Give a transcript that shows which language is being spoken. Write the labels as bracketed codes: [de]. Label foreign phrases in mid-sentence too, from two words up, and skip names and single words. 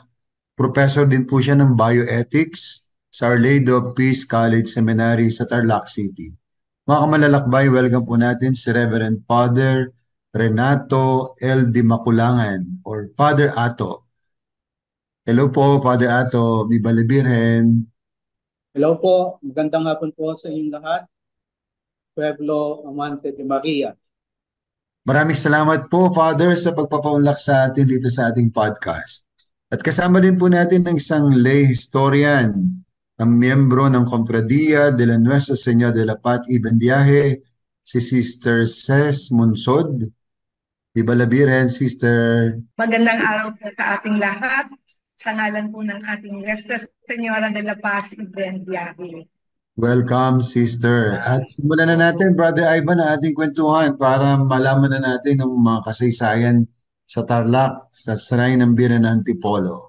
[tl] Professor din po siya ng Bioethics sa Our Lady of Peace College Seminary sa Tarlac City. Mga kamalalakbay, welcome po natin si Reverend Father Renato L. Di Maculangan or Father Ato. Hello po, Father Ato, [es] Viva la Virgen. [tl] Hello po, magandang hapon po sa inyong lahat. Pueblo Amante de Maria. Maraming salamat po, Father, sa pagpapaunlak sa atin dito sa ating podcast. At kasama din po natin ng isang lay historian, ang miyembro ng Confradia de la Nuestra Señora de la Paz Ibn Biaje, si Sister Ces Munsod. [es] Viva la Virgen, Sister. [tl] Magandang araw po sa ating lahat. Sa ngalan po ng ating Nuestra Señora de la Paz, Ibn Biyahe. Welcome, Sister. At simulan na natin, Brother Ivan, ang ating kwentuhan para malaman na natin ang mga kasaysayan sa Tarlac, sa Shrine ng Birhen ng Antipolo.